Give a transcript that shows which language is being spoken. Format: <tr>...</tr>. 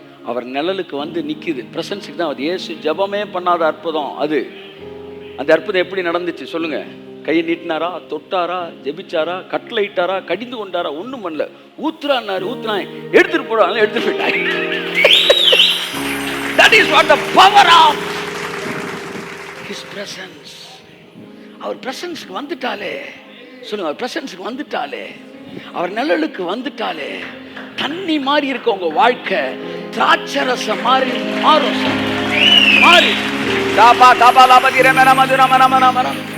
<ta>அவர் நிழலுக்கு வந்து நிக்குது. பிரசன்ஸுக்கு தான். அது இயேசு ஜெபமே பண்ணாத அற்புதம் அது. அந்த அற்புதம் எப்படி நடந்துச்சு சொல்லுங்க? கையை நீட்டினாரா, தொட்டாரா, ஜெபிச்சாரா, கட்டளை இட்டாரா, கடிந்து கொண்டாரா? ஒண்ணும் பண்ணல. ஊத்துறான்னாரு, ஊத்துனா எடுத்துட்டு போறாங்க, எடுத்துட்டு போயிட்டாங்க.</ta> <en>That is what the power of His presence.</en> <ta>அவர் பிரசன்ஸ்க்கு வந்துட்டாலே சொல்லுங்க, அவர் பிரசன்ஸ்க்கு வந்துட்டாலே, அவர் நிழலுக்கு வந்துட்டாலே, தண்ணி மாதிரி இருக்க உங்க வாழ்க்கை திராட்சரசம் மாறி மாறும். மாறி தாபா தாபா லாபா திரமன மதுர மன மன மன.</ta>